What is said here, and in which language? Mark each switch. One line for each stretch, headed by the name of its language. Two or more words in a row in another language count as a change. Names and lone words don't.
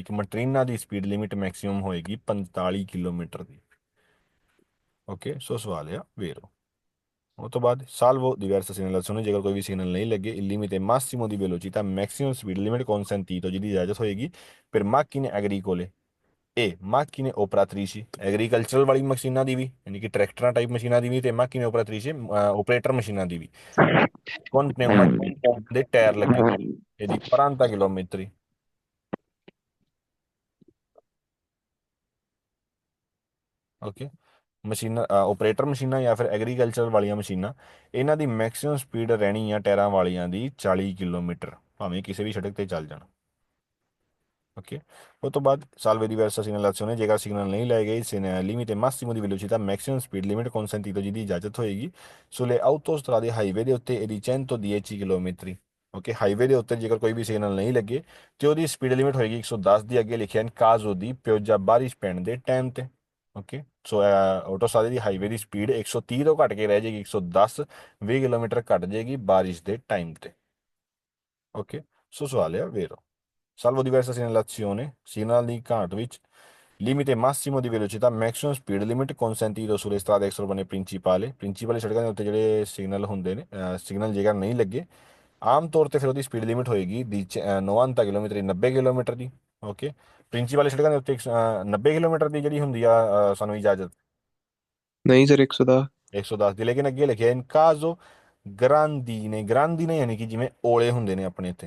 Punjabi: ਇੱਕ ਮਟਰੀਨਾ ਦੀ
English: speed limit maximum
Punjabi: ਹੋਏਗੀ 45 ਕਿਲੋਮੀਟਰ ਦੀ। ਓਕੇ, ਸੋ ਸਵਾਲ ਆ ਵੇਰੋ। ਉਹ ਤੋਂ ਬਾਅਦ
Italian: salvo diversa segnalazione
Punjabi: ਜੇਕਰ ਕੋਈ ਵੀ ਸਿਗਨਲ ਨਹੀਂ ਲੱਗੇ
Italian: il limite massimo di velocità
English: maximum speed limit
Italian: consentito
Punjabi: ਜਿਹਦੀ ਇਜਾਜ਼ਤ ਹੋਏਗੀ
Italian: per macchine agricole macchine operatrici
Punjabi: ਐਗਰੀਕਲਚਰਲ ਵਾਲੀ ਮਸ਼ੀਨਾਂ ਦੀ ਵੀ ਯਾਨੀ ਕਿ ਟਰੈਕਟਰਾਂ ਟਾਈਪ ਮਸ਼ੀਨਾਂ ਦੀ ਵੀ ਤੇ
Italian: macchine operatrici
Punjabi: ਆਪਰੇਟਰ ਮਸ਼ੀਨਾਂ ਦੀ ਵੀ
Italian: con pneumatici
Punjabi: ਦੇ ਟਾਇਰ ਲੱਗੇ ਇਹਦੀ 40 ਕਿਲੋਮੀਟਰ। ਓਕੇ, ਮਸ਼ੀਨਾਂ ਆਪਰੇਟਰ ਮਸ਼ੀਨਾਂ ਜਾਂ ਫਿਰ ਐਗਰੀਕਲਚਰ ਵਾਲੀਆਂ ਮਸ਼ੀਨਾਂ ਇਹਨਾਂ ਦੀ
English: maximum speed
Punjabi: ਰਹਿਣੀ ਆ ਟਾਇਰਾਂ ਵਾਲੀਆਂ ਦੀ 40 ਕਿਲੋਮੀਟਰ ਭਾਵੇਂ ਕਿਸੇ ਵੀ ਸੜਕ ਤੇ ਚੱਲ ਜਾਣ। ਓਕੇ, ਉਹ ਤੋਂ ਬਾਅਦ
Italian: salvo diversa segnalazione
Punjabi: ਜੇਕਰ ਸਿਗਨਲ ਨਹੀਂ ਲਏ ਗਏ
Italian: limite massimo di velocità
English: maximum speed limit
Italian: consentito
Punjabi: ਜਿਹਦੀ ਇਜਾਜ਼ਤ ਹੋਏਗੀ
Italian: sulle autostrade
Punjabi: ਹਾਈਵੇ ਦੇ ਉੱਤੇ ਇਹਦੀ 110 ਕਿਲੋਮੀਟਰ। ਓਕੇ, ਹਾਈਵੇ ਦੇ ਉੱਤੇ ਜੇਕਰ ਕੋਈ ਵੀ ਸਿਗਨਲ ਨਹੀਂ ਲੱਗੇ ਤੇ ਉਹਦੀ
English: speed limit
Punjabi: ਹੋਏਗੀ 110 ਦੀ ਅੱਗੇ ਲਿਖਿਆ
Italian: caso di pioggia
Punjabi: ਬਾਰਿਸ਼ ਪੈਣ ਦੇ ਟਾਈਮ ਤੇ। ਓਕੇ, ਸੋ ਆਟੋਸਟਰਾਦੇ ਦੀ ਹਾਈਵੇ ਦੀ ਸਪੀਡ 130 ਤੋਂ ਘਟ ਕੇ ਰਹਿ ਜਾਏਗੀ 110, 20 ਕਿਲੋਮੀਟਰ ਘਟ ਜਾਏਗੀ ਬਾਰਿਸ਼ ਦੇ ਟਾਈਮ ਤੇ। ਓਕੇ, ਸੋ ਸਵਾਲ ਹੈ ਵੇਰੋ
Italian: salvo diversa segnalazione
Punjabi: ਸਿਗਨਲ ਦੀ ਘਾਟ ਵਿੱਚ
Italian: limite massimo di velocità
English: maximum speed limit
Italian: consentito sulle strade extraurbane principali
Punjabi: ਸੜਕਾਂ ਦੇ ਉੱਤੇ ਜਿਹੜੇ ਸਿਗਨਲ ਹੁੰਦੇ ਨੇ ਸਿਗਨਲ ਜੇਕਰ ਨਹੀਂ ਲੱਗੇ ਆਮ ਤੌਰ ਤੇ ਫਿਰ ਉਹਦੀ
English: speed limit
Punjabi: ਹੋਏਗੀ ਦੀ 90 ਕਿਲੋਮੀਟਰ 90 ਕਿਲੋਮੀਟਰ ਦੀ। ਓਕੇ, ਪ੍ਰਿੰਸੀਪਲ ਸੜਕਾਂ ਦੇ ਉੱਤੇ 90 ਕਿਲੋਮੀਟਰ ਦੀ ਜਿਹੜੀ ਹੁੰਦੀ ਆ ਸਾਨੂੰ ਇਜਾਜ਼ਤ ਨਹੀਂ ਸਰ 110 110 ਦੀ, ਲੇਕਿਨ ਅੱਗੇ ਲਿਖਿਆ
Italian: in caso grandine
Punjabi: ਯਾਨੀ ਕਿ ਜਿਵੇਂ ਓਲੇ ਹੁੰਦੇ ਨੇ ਆਪਣੇ ਇੱਥੇ